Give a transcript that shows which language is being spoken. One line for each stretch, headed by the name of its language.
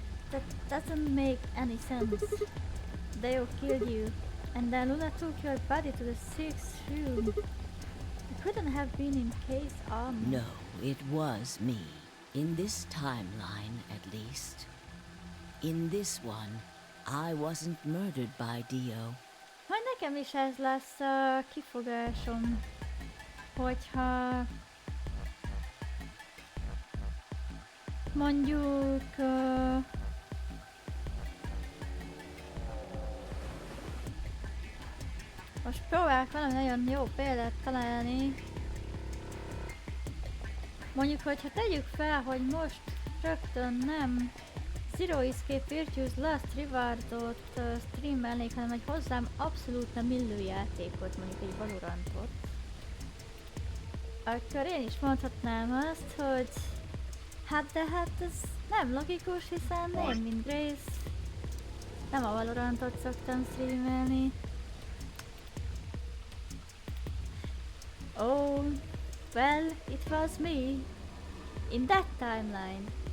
English: That doesn't make any sense. They'll kill you, and then Luna took your body to the 6th room. It couldn't have been in Kay's armor. No, it was me. In this timeline, at least. In this one, I wasn't murdered by Dio.
Hungarian: Majd nekem is ez lesz a kifogásom, hogyha mondjuk most próbálok valami nagyon jó példát találni. Mondjuk, hogyha tegyük fel, hogy most rögtön nem Zero Escape Virtue's Last Rewardot streamelnék, hanem egy hozzám abszolút nem illő játékot, mondjuk egy Valorantot, akkor én is mondhatnám azt, hogy hát ez nem logikus, hiszen én, mint Grace, nem a Valorantot szoktam streamelni.
English: Oh, well, it was me in that timeline.